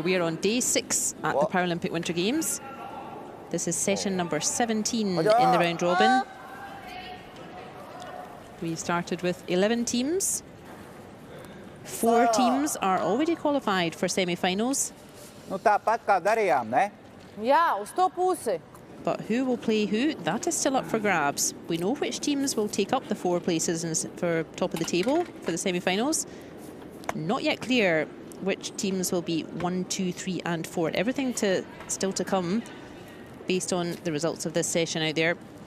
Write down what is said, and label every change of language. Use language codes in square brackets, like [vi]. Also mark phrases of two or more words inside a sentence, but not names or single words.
[en] We are on day 6 at the Paralympic Winter Games. This is session number 17 in the round-robin. We started with 11 teams. 4 teams are already qualified for semi-finals. [lv] Jā, uz to pusi. [en] But who will play who? That is still up for grabs. We know which teams will take up the 4 places for top of the table for the semi-finals. Not yet clear which teams will be 1, 2, 3 and 4. Everything still to come based on the results of this session out there.